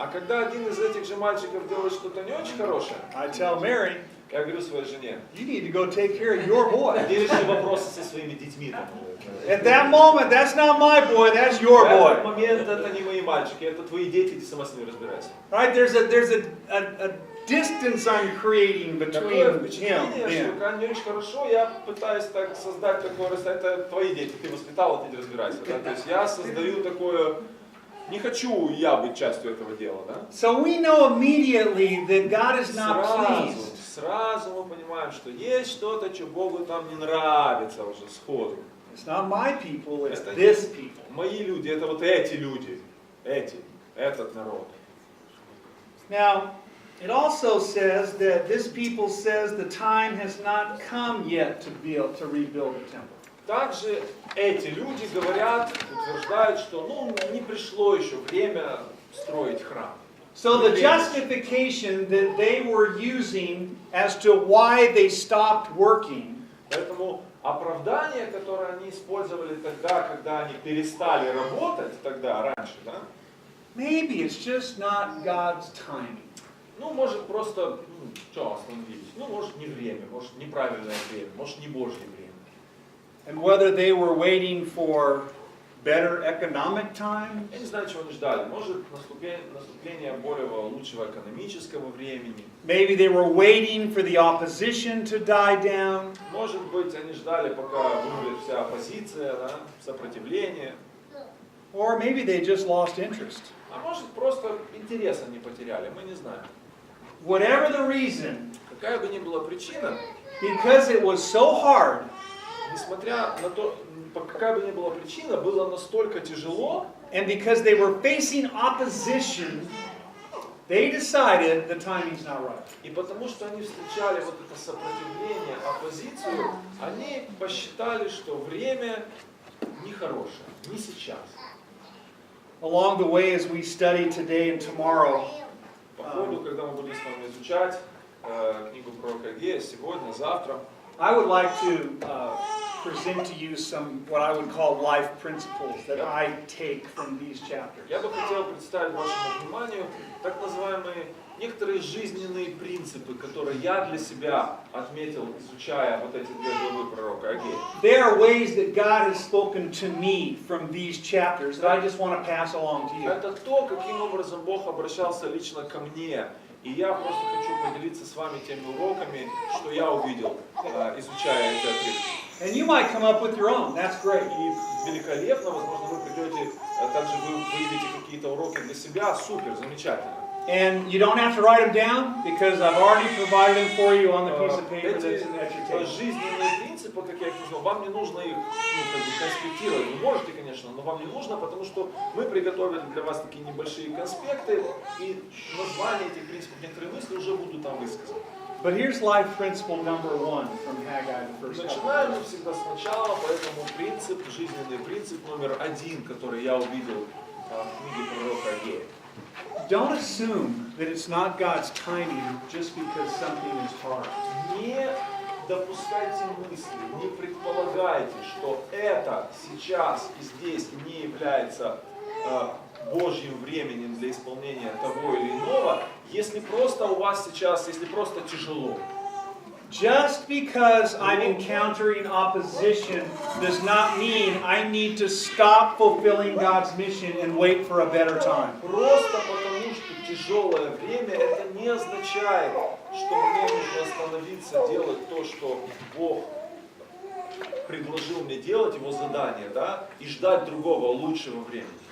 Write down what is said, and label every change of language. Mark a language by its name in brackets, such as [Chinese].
[Russian] А когда один из этих же мальчиков делает что-то не очень хорошее, [English] I tell Mary, [Russian] я говорю своей жене, [English] you need to go take care of your boy. [Russian] иди реши вопросы со своими детьми. Там. [English] At that moment, that's not my boy, that's [Russian] В [English] your [Russian] этот момент это не мои мальчики, это твои дети, иди сама с ними разбирайся. [English] Right? There's a distance I'm creating [Russian] Такое впечатление, [English] and [Russian] что когда не очень хорошо, я пытаюсь так создать такое, это твои дети, ты воспитал, ты иди разбирайся. Да? То есть я создаю такое, не хочу я быть частью этого дела. Да? [English] So we know immediately that God is not pleased. [Russian] сразу мы понимаем, что есть что-то, что Богу там не нравится уже сходу. [English] It's not my people, it's [Russian] Это [English] this people. [Russian] мои люди, это вот эти люди, этот народ. [English] Now, it also says that this people says the time has not come yet to rebuild the temple. [Russian] Также эти люди говорят, утверждают, что не пришло еще время строить храм. [English] So the justification that they were using as to why they stopped working, [Russian] Поэтому оправдание, которое они использовали тогда, когда они перестали работать, тогда, раньше, да? [English] maybe it's just not God's timing. [Russian] Может просто, что остановились? Может не время, может неправильное время, может не Божье время. [English] And whether they were waiting for better economic times, [Russian] Я не знаю, чего они ждали. Может, наступление более лучшего экономического времени. [English] maybe they were waiting for the opposition to die down. [Russian] Может быть, они ждали, пока вымрет вся оппозиция, да, сопротивление. [English] Or maybe they just lost interest. [Russian] А может, просто интереса не потеряли, мы не знаем. [English] Whatever the reason, [Russian] Какая бы ни была причина, [English] because it was so hard, [Russian] несмотря на то, какая бы ни была причина, было настолько тяжело, [English] and because they were facing opposition, they decided the timing's not right. [Russian] и потому что они встречали вот это сопротивление, оппозицию, они посчитали, что время нехорошее, не сейчас. [English] Along the way, as we study today and tomorrow, [Russian] По ходу, когда мы будем с вами изучать книгу пророка Аггея сегодня, завтра, [English] I would like to present to you some what I would call life principles that I take from these chapters. [Russian] я бы хотел представить вашему вниманию так называемые некоторые жизненные принципы, которые я для себя отметил, изучая вот эти две главы пророка Аггея. [English] There are ways that God has spoken to me from these chapters that I just want to pass along to you. [Russian] Это то, каким образом Бог обращался лично ко мне. И я просто хочу поделиться с вами теми уроками, что я увидел, изучая эти отрывки. [English] And you might come up with your own. That's great. [Russian] И великолепно, возможно, вы придете, также вы выявите какие-то уроки для себя. Супер, замечательно. [English] And you don't have to write them down because I've already provided them for you on the piece of paper that's at your [Russian] Эти [English] table. [Russian] жизненные принципы, как я их назвал, вам не нужно их конспектировать. Вы можете, конечно, но вам не нужно, потому что мы приготовили для вас такие небольшие конспекты, и названия этих принципов, некоторые мысли уже будут там высказаны. [English] But here's life principle number 1 from Hagai, the first couple. [Russian] Начинаем мы всегда сначала, поэтому жизненный принцип номер 1, который я увидел в книге пророка Аггея. [English] Don't assume that it's not God's timing just because something is hard. [Russian] Не допускайте мысли, не предполагайте, что это сейчас и здесь не является Божьим временем для исполнения того или иного, если просто у вас сейчас, если просто тяжело. [English] Just because I'm encountering opposition does not mean I need to stop fulfilling God's mission and wait for a better time. [Russian] Просто потому, что тяжелое время, это не означает, что мне нужно остановиться, делать то, что Бог предложил мне делать, его задание, да, и ждать другого, лучшего времени.